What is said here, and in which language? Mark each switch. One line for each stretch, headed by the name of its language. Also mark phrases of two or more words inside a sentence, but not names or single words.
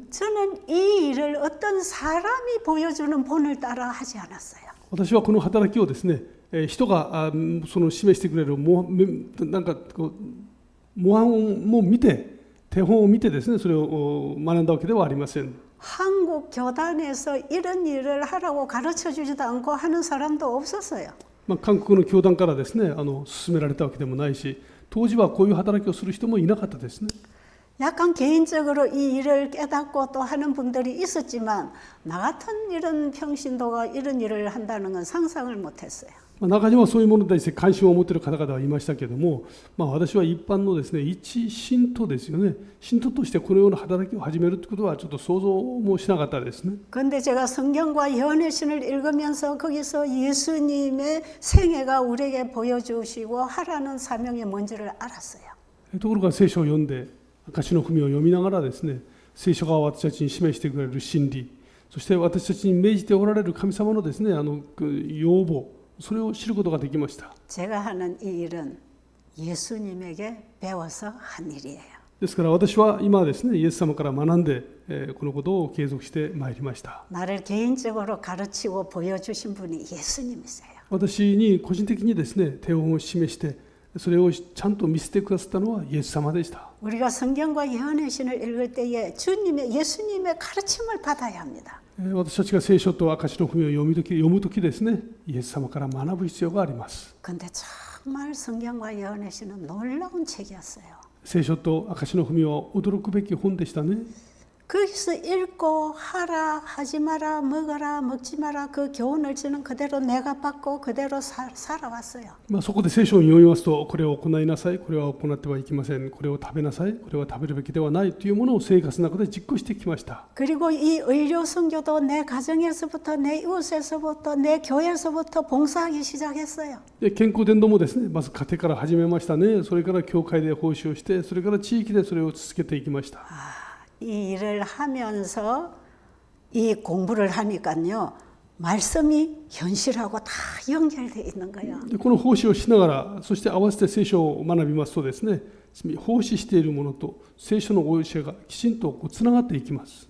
Korean: 저는 이 일을 어떤 사람이 보여주는 본을 따라 하지 않았어요.
Japanese: 私はこの働きをですね、人がその示してくれるなんかこう模範も見て、手本を見てですね、それを学んだわけではありません。
Korean: 한국 교단에서 이런 일을 하라고 가르쳐 주지도 않고 하는 사람도 없었어요.
Japanese: 韓国の教団からですね、勧められたわけでもないし、当時はこういう働きをする人もいなかったですね。
Korean: 약간 개인적으로 이 일을 깨닫고 또 하는 분들이 있었지만 나 같은 이런 평신도가 이런 일을 한다는 건 상상을 못했어요.
Japanese: 中にはそういうものに対して関心を持っている方々はいましたけれども、私は一般のですね、一信徒ですよね、信徒としてこのような働きを始めるということはちょっと想像もしなかったですね。
Korean: 그런데 제가 성경과 연애신을 읽으면서 거기서 예수님의 생애가 우리에게 보여주시고 하라는 사명이 뭔지를 알았어요.
Japanese: ところが聖書を読んで、証の文を読みながらですね、聖書が私たちに示してくれる真理、そして私たちに命じておられる神様のですね、要望、それを知ることができました。
Korean: 제가 하는 이 일은 예수님에게 배워서 한 일이에요.
Japanese: ですから私は今ですね、イエス様から学んで、このことを継続してまいりました。
Korean: 나를 개인적으로 가르치고 보여주신 분이 예수님이세요.
Japanese: 私に個人的にですね、手本を示して、それをちゃんと見せてくださったのはイエス様でした。
Korean: 우리가 성경과 연애신을 읽을 때에 예수님의 가르침을 받아야 합니다.
Japanese: 私たちが聖書と証の文を読むときですね、イエス様から学ぶ必要があります。
Korean: 근데 정말 성경과 연애신은 놀라운 책이었어요.
Japanese: 聖書と証の文は驚くべき本でしたね。
Korean: 거기서 읽고 하라, 하지 마라, 먹어라, 먹지 마라 그 교훈을 저는 그대로 내가 받고 그대로 살아왔어요.
Japanese: そこで聖書を読みますと、これを行いなさい、これは行ってはいけません、これを食べなさい、これは食べるべきではないというものを生活の中で実行してきました。
Korean: 그리고 이 의료 선교도 내 가정에서부터 내 이웃에서부터 내 교회에서부터 봉사하기 시작했어요.
Japanese: 健康伝道もですね、まず家庭から始めましたね。それから教会で奉仕をして、それから地域でそれを続けていきました。
Korean: 이 일을 하면서 이 공부를 하니까요. 말씀이 현실하고 다 연결되어 있는 거예요.
Japanese: この奉仕をしながら、そして合わせて聖書を学びますとですね、奉仕しているものと聖書の教えがきちんとつながっていきます。